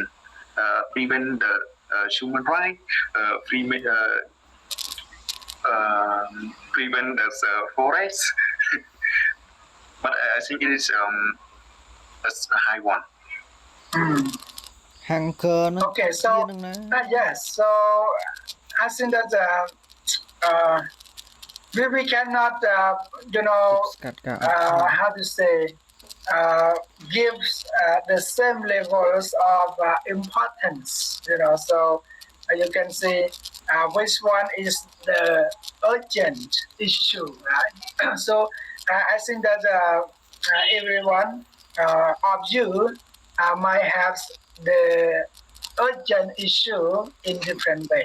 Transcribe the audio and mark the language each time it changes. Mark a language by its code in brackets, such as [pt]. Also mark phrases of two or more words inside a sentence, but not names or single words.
[en] Prevent the human right. Prevent the forest. But I think it is a high one. [km] hunger នោះ [en] Okay, [km] ជា [en] so [km] នឹងណា [en] yes, so I think that we cannot [km] ស្កាត់ការអត់ឃ្លាន [en] how to say give the same levels of importance. So you can say which one is the urgent issue, right? So I think that everyone of you might have the urgent issue in different way.